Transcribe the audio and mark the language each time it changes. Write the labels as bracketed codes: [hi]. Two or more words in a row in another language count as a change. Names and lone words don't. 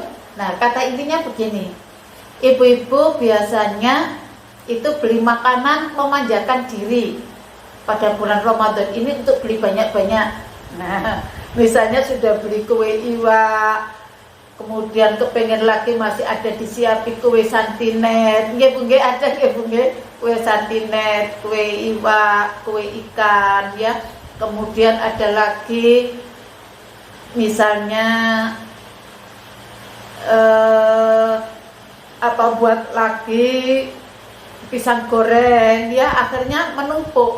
[id] Nah, kata intinya begini. Ibu-ibu biasanya itu beli makanan memanjakan diri pada bulan Ramadan ini untuk beli banyak-banyak. Nah, misalnya sudah beli kue iwak, kemudian kepengen lagi masih ada disiapin kue santinet, [jv] nggih Bu nggih [id] ada [jv] nggih Bu nggih, [id] kue santinet, kue iwak, kue ikan ya. Kemudian ada lagi misalnya buat lagi pisang goreng ya, akhirnya menumpuk.